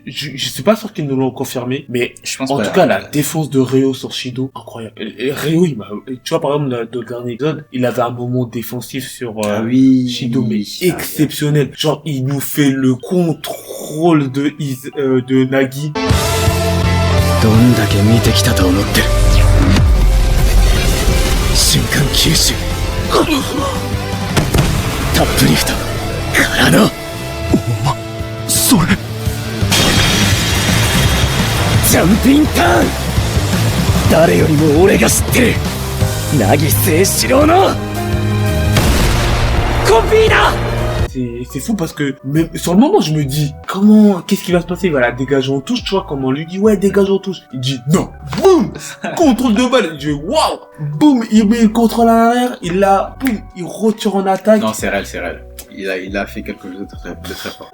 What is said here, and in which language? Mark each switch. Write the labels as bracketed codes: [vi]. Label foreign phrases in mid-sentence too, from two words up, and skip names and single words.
[fr] Je suis pas sûr qu'ils nous l'ont confirmé, mais je pense en tout cas la défense de Ryo sur Shido, incroyable. Et Ryo, tu vois par exemple dans le dernier épisode, il avait un moment défensif sur Shido, mais exceptionnel. Genre il nous fait le contrôle de Nagi. [ja] どんだけ見てきたと思ってる。瞬間吸収。タップリフトからの。それ。ジャンピンターン。誰よりも俺が知ってる。凪誠志郎のコピーだ。 [fr] C'est fou parce que même sur le moment je me dis qu'est-ce qui va se passer, il va la dégager en touche, tu vois, comme on lui dit ouais dégage en touche, il dit non, boum, contrôle de balle, il dit waouh, boum, il met le contrôle à l'arrière, boum, il retire en attaque. Non, c'est réel. Il a fait quelque chose de très fort.